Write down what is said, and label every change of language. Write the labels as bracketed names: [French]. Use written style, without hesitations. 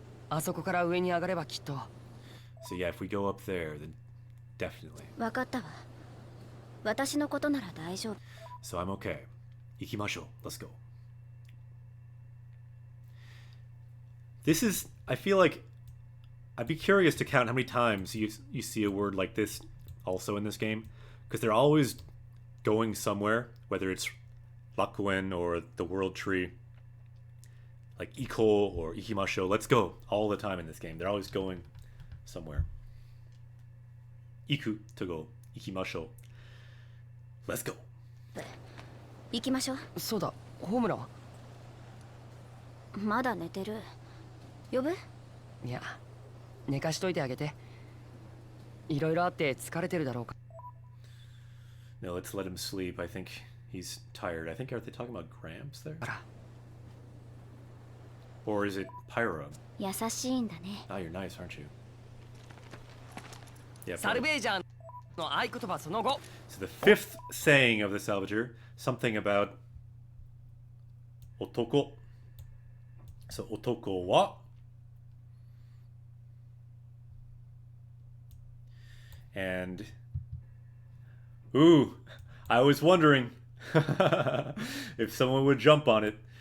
[Japanese] あそこから上に上がればきっと。 [English] So yeah, if we go up there, then definitely. [Japanese] わかったわ。私のことなら大丈夫。 [English] So I'm okay. Ikimashou. Let's go. This is, I feel like, I'd be curious to count how many times you see a word like this also in this game, because they're always going somewhere, whether it's Rakuen or the World Tree, like Iko or Ikimashou. Let's go all the time in this game. They're always going somewhere. Iku to go. Ikimashou. Let's go. [Japanese] 行きましょう。そうだ、ホームラは？まだ寝てる。呼ぶ？いや、寝かしといてあげて。いろいろあって疲れてるだろうか。 [English] No, let's let him sleep. I think he's tired. I think, are they talking about Gramps there? [Japanese] あら、 [English] Or is it Pyro? [Japanese] 優しいんだね。 [English] Ah, you're nice, aren't you? Yeah. [Japanese] サルベージャーの合言葉その後。 [English] So the fifth saying of the Salvager, something about otoko. So otoko wa. And ooh, I was wondering if someone would jump on it.